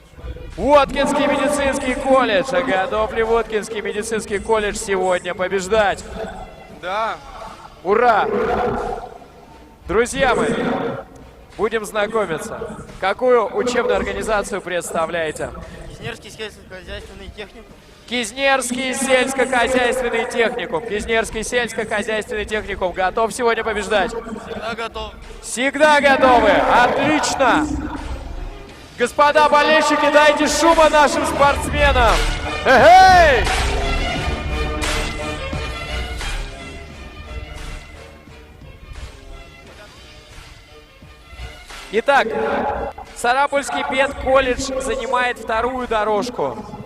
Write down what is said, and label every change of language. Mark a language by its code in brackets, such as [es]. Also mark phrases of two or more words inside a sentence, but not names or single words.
[ru] Воткинский медицинский колледж. А готов ли Воткинский медицинский колледж сегодня побеждать? Да. Ура! Друзья мои, будем знакомиться. Какую учебную организацию представляете? Кизнерский сельскохозяйственный техникум. Кизнерский сельскохозяйственный техникум. Кизнерский сельскохозяйственный техникум. Готов сегодня побеждать? Всегда готов. Всегда готовы. Отлично. Господа болельщики, дайте шума нашим спортсменам. Эй! Итак, Сарапульский педколледж занимает вторую дорожку.